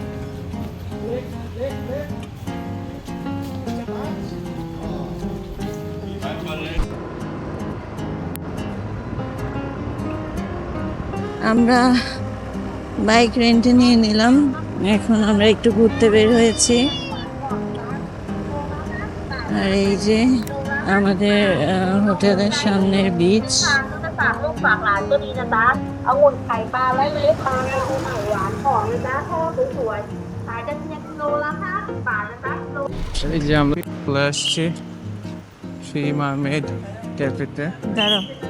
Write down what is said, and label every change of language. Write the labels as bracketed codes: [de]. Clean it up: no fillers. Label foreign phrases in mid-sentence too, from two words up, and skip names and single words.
[bn] আমরা বাইক রেন্টে নিয়ে নিলাম, এখন আমরা একটু ঘুরতে বের হয়েছি। আর এই যে আমাদের হোটেলের সামনের বিচ। [th] ฝากลูกฝากหลานก็ดีนะจ๊ะองุ่นไข่ปลาไว้เมล็ดทองหวานหอมเลยนะพ่อสวยๆขายกันเนี่ยกิโลละ50 บาทนะจ๊ะ [bn] এই যে আমরা চলে আসছি থ্রি মারমেড ক্যাফেতে। দাঁড়াও,